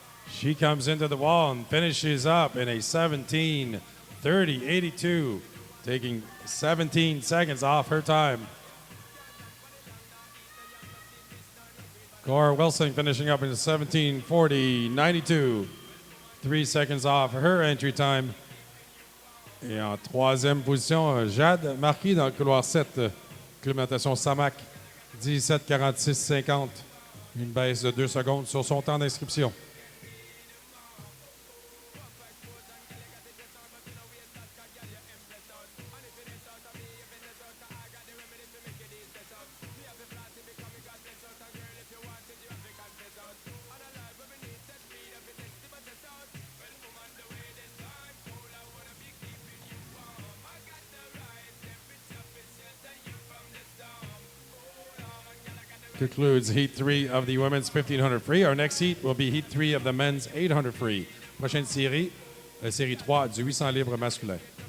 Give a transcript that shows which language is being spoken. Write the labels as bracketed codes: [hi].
[en] She comes into the wall and finishes up in a 17:30.82, taking 17 seconds off her time. Cora Wilson finishing up in a 17:40.92, 3 seconds off her entry time. [fr] Et en troisième position, Jade Marquis dans le couloir 7, acclimatation Samac, 17:46.50, une baisse de 2 secondes sur son temps d'inscription. [en] Concludes Heat 3 of the women's 1500 free. Our next heat will be Heat 3 of the men's 800 free. [fr] Prochaine série, la série 3 du 800 libre masculin.